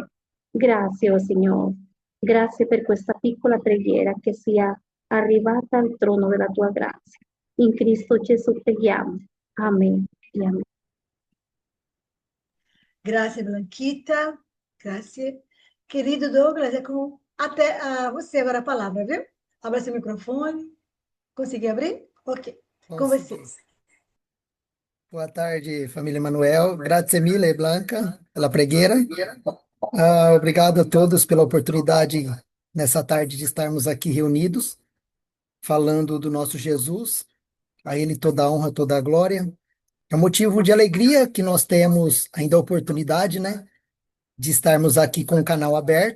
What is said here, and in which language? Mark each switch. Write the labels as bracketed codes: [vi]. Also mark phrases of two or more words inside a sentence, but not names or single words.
[it] Grazie, oh Signore. Grazie per questa piccola preghiera che sia arrivata al trono della tua grazia. In Cristo Gesù preghiamo. Amen e amen. Grazie, Blanquita. Grazie. [pt] Querido Douglas, é com até você agora a palavra, viu? Abra seu microfone. Conseguiu abrir? Ok. Com Consegui. vocês. Boa tarde, família Manuel. [it] Grazie mille, Blanca, [pt] pela pregueira. Obrigado a todos pela oportunidade nessa tarde de estarmos aqui reunidos, falando do nosso Jesus. A Ele toda a honra, toda a glória. É um motivo de alegria que nós temos ainda a oportunidade, né, de estarmos aqui com o canal aberto.